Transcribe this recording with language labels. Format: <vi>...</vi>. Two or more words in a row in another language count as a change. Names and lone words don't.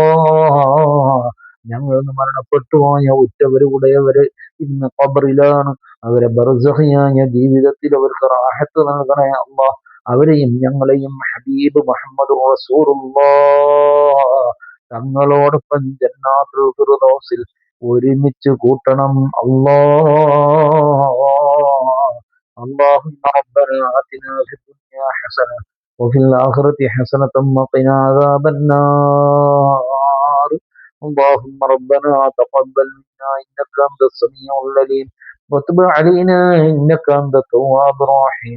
<ml>ഞങ്ങൾ മരണപ്പെട്ടു പോയ ഉറ്റവരുടയവര് ഇന്ന് ഖബറിലാണ്. അവരെ ബർസഖിയായ ജീവിതത്തിൽ അവർക്ക് റാഹത്ത് നൽകണേ അല്ലാ. അവരെയും ഞങ്ങളെയും ഹബീബ് മുഹമ്മദ് റസൂലുള്ളാഹ് തങ്ങളോടൊപ്പം ജന്നാത്തുൽ ഫിർദൗസിൽ ഒരുമിച്ച് കൂട്ടണം അല്ലാ.</ml> <ar>اللهم ربنا آتنا في الدنيا حسنة وفي الآخرة حسنة وقنا عذاب النار. اللهم ربنا تقبل منا إنك أنت السميع العليم وتب علينا إنك أنت التواب الرحيم.</ar>